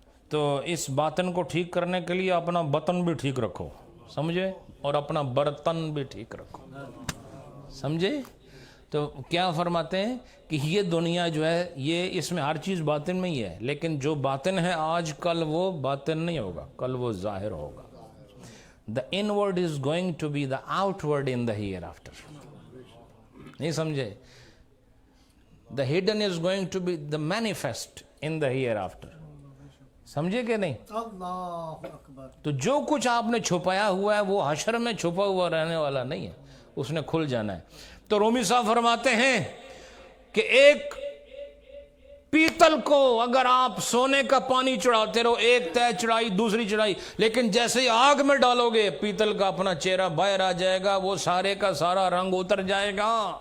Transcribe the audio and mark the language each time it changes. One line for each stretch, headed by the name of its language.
Urdu: تو اس باطن کو ٹھیک کرنے کے لیے اپنا بطن بھی ٹھیک رکھو، سمجھے؟ اور اپنا برتن بھی ٹھیک رکھو، سمجھے؟ تو کیا فرماتے ہیں کہ یہ دنیا جو ہے یہ اس میں ہر چیز باطن میں ہی ہے، لیکن جو باطن ہے آج کل وہ باطن نہیں ہوگا، کل وہ ظاہر ہوگا۔
English: The inward is going to be the outward in the hereafter.
Urdu: نہیں سمجھے؟
English: The hidden is going to be the manifest in the hereafter.
Urdu: سمجھے کہ نہیں؟ اللہ اکبر۔ تو جو کچھ آپ نے چھپایا ہوا ہے وہ حشر میں چھپا ہوا رہنے والا نہیں ہے، اس نے کھل جانا ہے۔ تو رومی صاحب فرماتے ہیں کہ ایک پیتل کو اگر آپ سونے کا پانی چڑھاتے رہو، ایک تہ چڑھائی دوسری چڑھائی، لیکن جیسے ہی آگ میں ڈالو گے پیتل کا اپنا چہرہ باہر آ جائے گا، وہ سارے کا سارا رنگ اتر جائے گا۔